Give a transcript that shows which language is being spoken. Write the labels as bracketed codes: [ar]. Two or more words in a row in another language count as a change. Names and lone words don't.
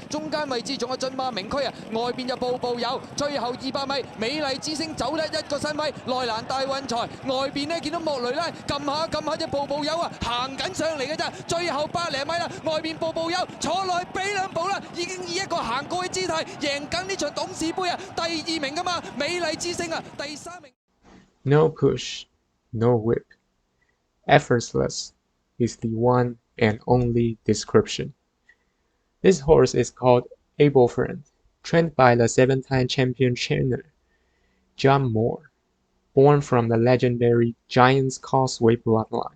[yue] 中間位置仲有駿馬名區啊，外邊就步步有，最後200米美麗之星走甩一個身位，內欄大運財，外邊呢見到莫雷拉撳下隻步步有啊，行緊上嚟嘅咋，最後100零米啦，外邊步步有坐落去俾2步啦，已經以一個行過嘅姿態贏緊呢場董事杯啊，第2名㗎嘛，美麗之星啊，第3名。 [en] No push, no whip. Effortless is the one and only description. This horse is called Ablefriend, trained by the 7-time champion trainer J.Moreira, born from the legendary Giant's Causeway bloodline.